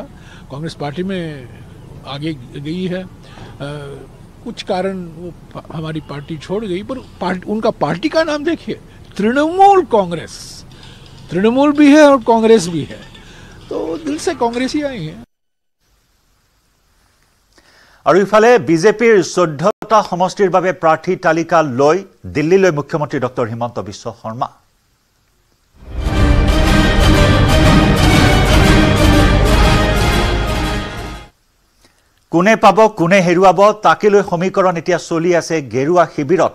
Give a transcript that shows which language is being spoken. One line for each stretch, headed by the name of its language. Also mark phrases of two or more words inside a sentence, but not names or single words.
Hindi: कांग्रेस पार्टी में आगे गई है। कुछ कारण वो हमारी पार्टी छोड़ गई, पर उनका पार्टी का नाम देखिए, तृणमूल कांग्रेस। तृणमूल भी है और कांग्रेस भी है, तो दिल से कांग्रेस ही आई है।
Assamese: আৰু ইফালে বিজেপিৰ 14টা সমষ্টিৰ বাবে প্ৰাৰ্থী তালিকা লৈ দিল্লীলৈ মুখ্যমন্ত্ৰী ডক্টৰ হিমন্ত বিশ্ব শৰ্মা। কোনে পাব কোনে হেৰুৱাব তাকে লৈ সমীকৰণ এতিয়া চলি আছে গেৰুৱা শিবিৰত।